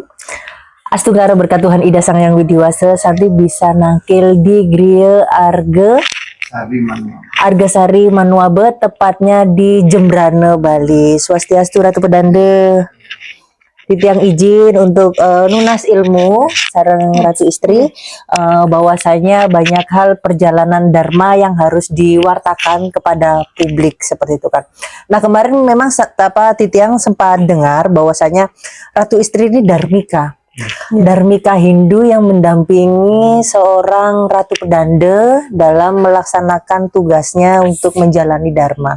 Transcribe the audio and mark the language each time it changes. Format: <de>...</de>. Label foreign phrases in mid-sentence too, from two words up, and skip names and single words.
<id>Astungara berkat Tuhan Ida Sang Yang Widiwasa Santi bisa nangkil di Griya Argasari Manuabe, tepatnya di Jembrana, Bali. Swastiastu Ratu Pedanda. Titiang izin untuk nunas ilmu sareng Ratu Istri, bahwasanya banyak hal perjalanan Dharma yang harus diwartakan kepada publik seperti itu kan. Nah kemarin memang Titiang sempat dengar bahwasanya Ratu Istri ini Dharmika. Dharmika Hindu yang mendampingi seorang Ratu Pedanda dalam melaksanakan tugasnya untuk menjalani Dharma.</id>